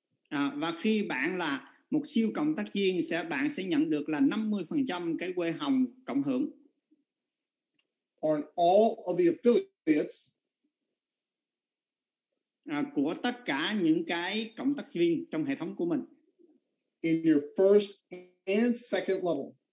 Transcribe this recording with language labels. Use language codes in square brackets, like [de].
[vi] Và khi bạn là một siêu cộng tác viên, bạn sẽ nhận được là 50% cái quê hồng cộng hưởng. [en] On all of the affiliates, [vi] của tất cả những cái cộng tác viên trong hệ thống của mình. [en] In your first and second level.